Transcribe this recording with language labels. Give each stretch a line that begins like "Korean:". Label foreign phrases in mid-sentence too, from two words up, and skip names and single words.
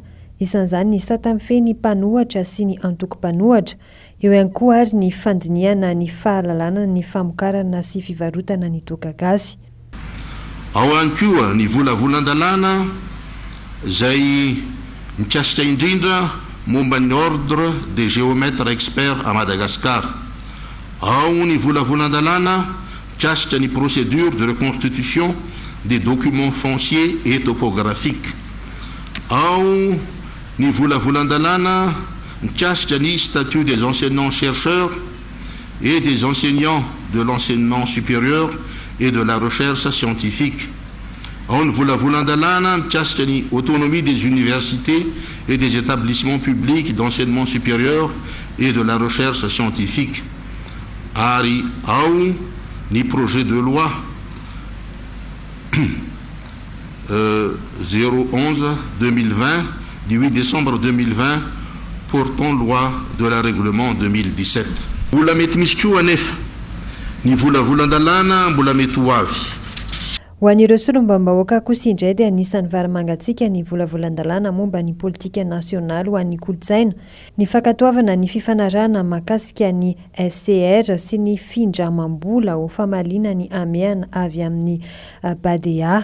Malagasy: Isan'izany ny satamfeny mpanohatra sy ny antoko-mpanohatra, eo ihany koa ary ny fandiniana ny fahalalana ny famokarana sy fivarotana ny toaka gasy. Ao ihany koa ny volavolan-dalàna izay mikasika indrindra momba ny
French: ordre des géomètres experts à Madagascar.
Malagasy: Ao ny volavolan-dalàna mikasika ny
French: procédure de reconstitution des documents fonciers et topographiques.
Malagasy: Ao ny volavolan-dalàna mikasika ny
French: statut des enseignants-chercheurs et des enseignants de l'enseignement supérieur et de la recherche scientifique.
Malagasy: Ao ny volavolan-dalàna mikasika ny
French: autonomie des universités et des établissements publics d'enseignement supérieur et de la recherche scientifique.
Malagasy: Ary ao ny
French: projet de loi 011-2020 du 8 décembre 2020 portant loi de la règlement 2017.
Malagasy: Mbola mety misy koa anefa ny volavolan-dalàna mbola mety ho avy. ho an'ireo solombam-bahoaka kosa indray dia anisan'ny varimangatsika ny volavolan-dalàna momba ny politika nasionaly ho an'ny kolotsaina ny fankatoavana ny fifanarahana mahakasika ny FCR sy ny findramam-bola ho famalina ny ameana avy amin'ny BADEA.